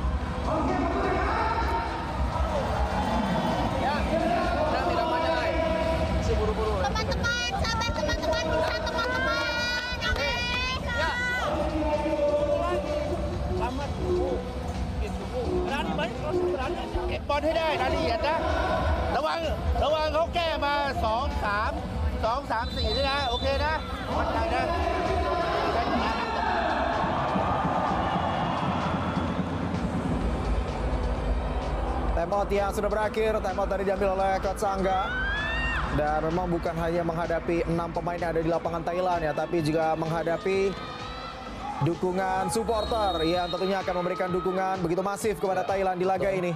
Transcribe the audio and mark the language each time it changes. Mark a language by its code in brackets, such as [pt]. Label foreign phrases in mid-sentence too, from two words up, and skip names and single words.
[id] Teman-teman, sabar teman-teman, bisa teman-teman. Oke. Ya. Selamat dulu. Gitu bu. Berani banyak terus berani. [th] เก็บบอลให้ได้รายละเอียดนะระวังเขาแก้มา2-3 4ด้วยนะโอเคนะมั่นใจนะ [id] Timeout yang sudah berakhir. Timeout tadi diambil oleh Coach Angga. Dan memang bukan hanya menghadapi 6 pemain yang ada di lapangan Thailand ya, tapi juga menghadapi dukungan supporter yang tentunya akan memberikan dukungan begitu masif kepada Thailand di laga ini.